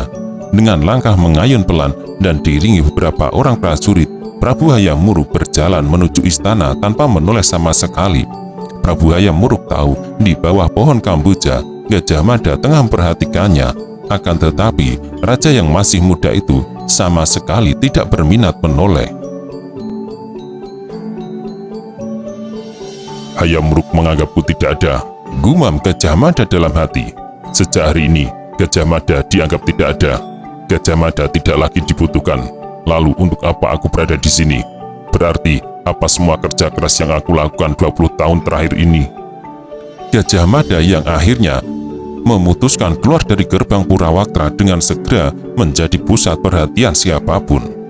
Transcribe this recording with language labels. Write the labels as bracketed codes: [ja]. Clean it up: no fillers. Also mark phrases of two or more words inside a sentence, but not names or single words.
[id] Dengan langkah mengayun pelan dan diiringi beberapa orang prajurit, Prabu Hayam Wuruk berjalan menuju istana tanpa menoleh sama sekali. Prabu Hayam Wuruk tahu di bawah pohon kamboja, Gajah Mada tengah memperhatikannya. Akan tetapi, raja yang masih muda itu sama sekali tidak berminat menoleh. "Hayam Wuruk menganggapku tidak ada," gumam Gajah Mada dalam hati. "Sejak hari ini, Gajah Mada dianggap tidak ada. Gajah Mada tidak lagi dibutuhkan. Lalu untuk apa aku berada di sini? Berarti apa semua kerja keras yang aku lakukan 20 tahun terakhir ini?" Gajah Mada yang akhirnya memutuskan keluar dari gerbang Purawaktra dengan segera menjadi pusat perhatian siapapun.